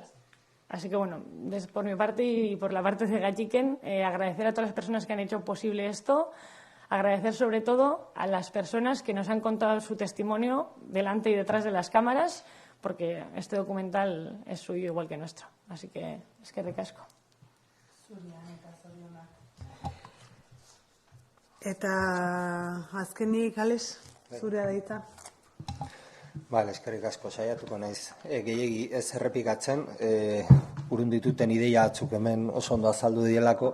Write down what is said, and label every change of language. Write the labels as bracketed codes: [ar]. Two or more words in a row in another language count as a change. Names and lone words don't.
[es] Así que bueno, por mi parte y por la parte de Gachiken, agradecer a todas las personas que han hecho posible esto, agradecer sobre todo a las personas que nos han contado su testimonio delante y detrás de las cámaras, porque este documental es suyo igual que nuestro. Así que [eu] eskerrik asko. Eta azkenik, Alex, zurea da hitza. Bale, eskerrik asko, saiatuko naiz. Gehiegi ez errepikatzen, urrun dituten ideia batzuk hemen oso ondo azaldu dielako.